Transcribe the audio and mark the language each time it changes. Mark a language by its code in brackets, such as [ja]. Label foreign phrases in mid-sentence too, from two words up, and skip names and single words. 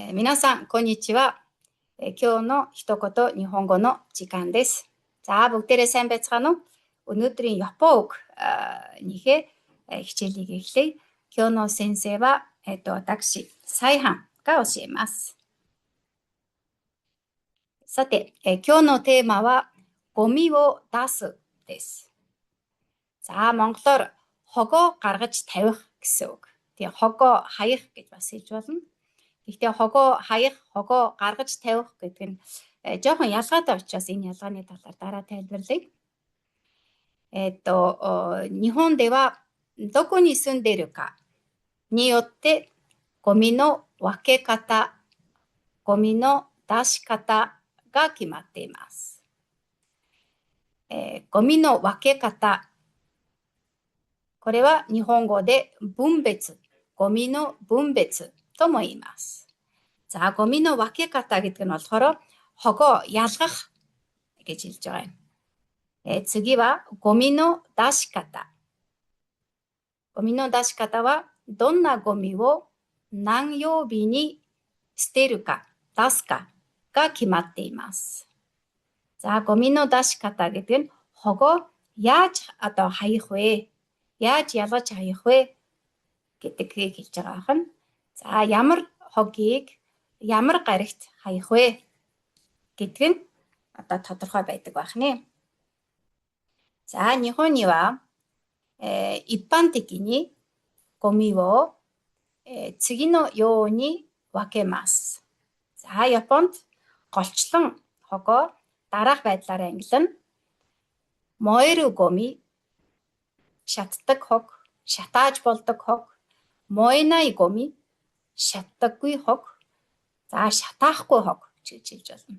[ja] 皆さん、こんにちは。今日の一言日本語の時間です。 [mn] За бүгдээрээ сайн байцгаана уу? Өнөөдрийн Японог нэхэ хичээлийг эхлэе. [ja] 今日の先生は私、サイハンが教えます。さて、今日のテーマはゴミを出すです。 [mn] За монголоор хогоо гаргаж тавих гэсэн үг. Тэгээ хогоо хаях гэж бас хэлж болно. Гэхдээ хогоо хаях, хогоо гаргаж тавих гэдэг нь жоохон ялгаатай учраас энэ ялгааны талаар дараа тайлбарлая. [ja] 日本ではどこに住んでいるかによってゴミの分け方、ゴミの出し方が決まっています。ゴミの分け方、これは日本語で分別、ゴミの分別とも言います。Заゴミの分け方 [mn] гэдэг нь болохоор хогоо ялгах гэж хэлж байгаа юм. [ja] 次はゴミの出し方。ゴミの出し方はどんなゴミを何曜日に捨てるか、出すかが決まっています。Заゴミの出し方 [mn] гэдэг нь хогоо яаж одоо хаях вэ? Яаж ялгаж хаях вэ гэдгийг хэлж байгаа юм. За ямар хогийг ямар гарагт хаях вэ гэдг нь одоо тодорхой байдаг байх нэ. [ja] さあ、日本には、一般的にゴミを、次のように分けます. [mn] За, Японд голчлон хогоо дараах байдлаар ангилна. [ja] 燃えるゴミ, [mn] шатдаг хог, шатааж болдог хог, [ja] 燃えないゴミ, [mn] шатдаггүй хог, за шатаахгүй хог гэж хэлж болно.